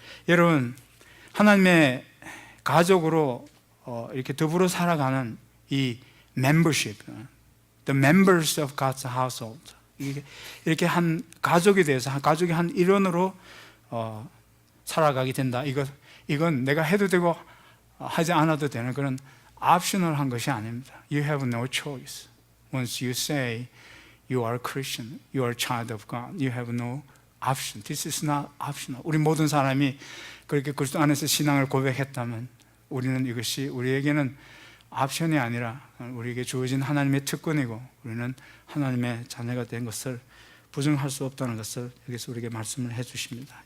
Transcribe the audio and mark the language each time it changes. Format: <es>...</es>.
<ko>여러분, 하나님의 가족으로 이렇게 더불어 살아가는 이 membership,</ko> <en>the members of God's household,</en> <ko>이렇게 한 가족이 돼서 가족의 한 일원으로 살아가게 된다. 이건 내가 해도 되고 하지 않아도 되는 그런 옵셔널한 것이 아닙니다.</ko> <en>You have no choice. Once you say you are a Christian, you are a child of God, you have no option. This is not optional.</en> <ko>우리 모든 사람이 그렇게 그리스도 안에서 신앙을 고백했다면 우리는 이것이 우리에게는 옵션이 아니라 우리에게 주어진 하나님의 특권이고 우리는 하나님의 자녀가 된 것을 부정할 수 없다는 것을 여기서 우리에게 말씀을 해 주십니다.</ko>